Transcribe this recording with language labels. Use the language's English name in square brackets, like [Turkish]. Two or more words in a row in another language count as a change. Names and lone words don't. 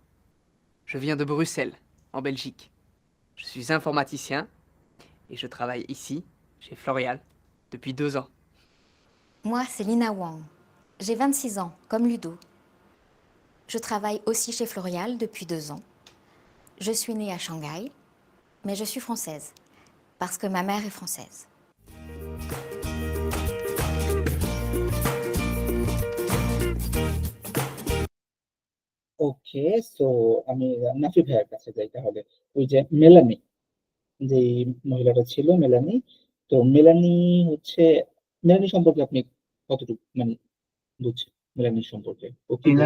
[French] Je viens de Bruxelles, en Belgique. Je suis informaticien et je travaille ici, chez Florial, depuis 2 ans. Moi, c'est Lina Wang. J'ai 26 ans, comme Ludo. Je travaille aussi chez Florial depuis 2 ans. Je suis née à Shanghai, mais je suis française, parce que ma mère est française. [Bangla] ওকে, সো আমি নাফি ভাইয়ের কাছে যাই তাহলে। ওই যে মেলানি, যে মহিলাটা ছিল মেলানি, তো মেলানি হচ্ছে, মেলানি সম্পর্কে আপনি কতটুকু মানে বুঝছেন মেলানি সম্পর্কে, ও কি বলছে?